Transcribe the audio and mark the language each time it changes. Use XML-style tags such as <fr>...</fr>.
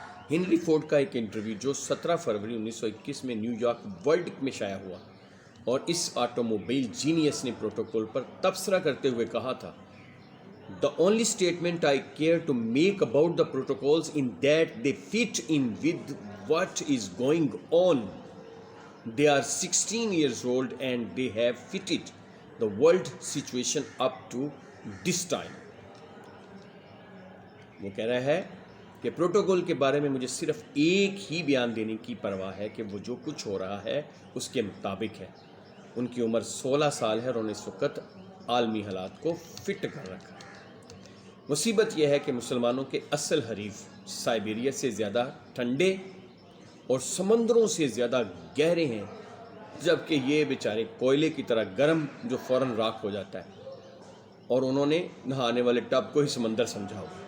<ur>Henry Ford کا ایک interview جو 17 فروری 1921 میں نیو یارک ورلڈ میں شائع ہوا اور اس آٹوموبائل جینیس نے پروٹوکول پر تبصرہ کرتے ہوئے کہا تھا:</ur> <en>The only statement I care to make about the protocols in that they fit in with what is going on. They are 16 years old and they have fitted the world situation up to this time.</en> <ur>وہ کہہ رہا ہے کہ protocol کے بارے میں مجھے صرف ایک ہی بیان دینے کی پرواہ ہے کہ وہ جو کچھ ہو رہا ہے اس کے مطابق ہے. ان کی عمر 16 سال ہے اور انہوں نے اس وقت عالمی حالات کو فٹ کر رکھا. مصیبت یہ ہے کہ مسلمانوں کے اصل حریف سائبیریا سے زیادہ ٹھنڈے اور سمندروں سے زیادہ گہرے ہیں، جبکہ یہ بیچارے کوئلے کی طرح گرم جو فوراً راکھ ہو جاتا ہے، اور انہوں نے نہانے والے ٹب کو ہی سمندر سمجھا ہو.</ur>